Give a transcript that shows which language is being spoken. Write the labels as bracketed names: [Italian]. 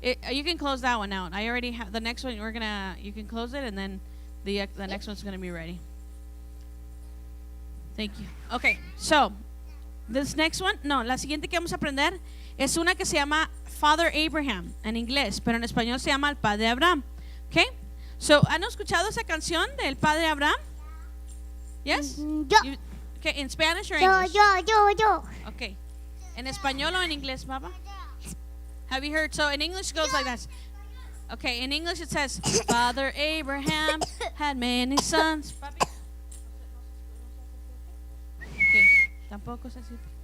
[English] You can close that one out. I already have the next one. You can close it, and then the next one's going to be ready. Thank you. Okay, so this next one, [Spanish] no, la siguiente que vamos a aprender es una que se llama Father Abraham en inglés, pero en español se llama el Padre Abraham. Okay? So, ¿han escuchado esa canción del Padre Abraham? [English] Yes? Yo. Okay, in Spanish or Yo, English? yo. Okay. [Spanish] ¿En español o en inglés, Papa? [English] Have you heard? So in English it goes like this. Okay, in English it says, Father Abraham had many sons. Papi. [Spanish] Okay, tampoco se así.